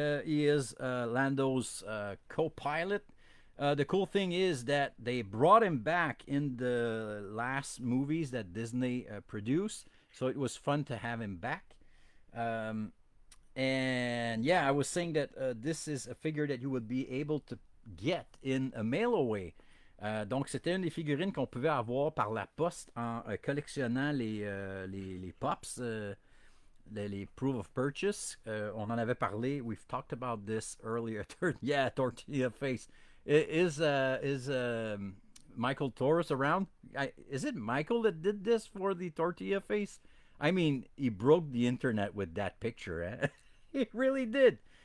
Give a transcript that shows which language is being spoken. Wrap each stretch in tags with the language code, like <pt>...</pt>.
<en>He is Lando's co-pilot. The cool thing is that they brought him back in the last movies that Disney produced. So it was fun to have him back. And yeah, I was saying that this is a figure that you would be able to get in a mail-away.</en> <fr>Donc c'était une des figurines qu'on pouvait avoir par la poste en collectionnant les pops, les</fr> <en>proof of purchase.</en> <fr>On en avait parlé.</fr> <en>We've talked about this earlier. Yeah, Tortilla Face. Is Michael Torres around? Is it Michael that did this for the Tortilla Face? I mean, he broke the internet with that picture. Eh? He really did.</en>